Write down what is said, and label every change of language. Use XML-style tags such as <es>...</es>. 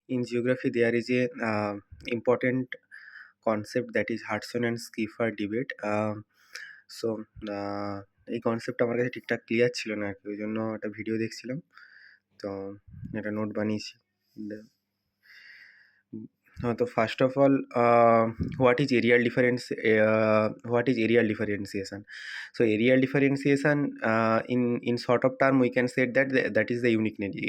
<en>in geography there is a important concept that is Hartshorne and Schaefer debate. So</en> <bn>এই concept আমার কাছে ঠিকঠাক clear ছিল না আর কি, ওই জন্য একটা ভিডিও দেখছিলাম, তো একটা নোট বানিয়েছি। তো</bn> <en>First of all, what is areal difference? What is areal differentiation? So areal differentiation, in sort of term we can say that that is the uniqueness.</en>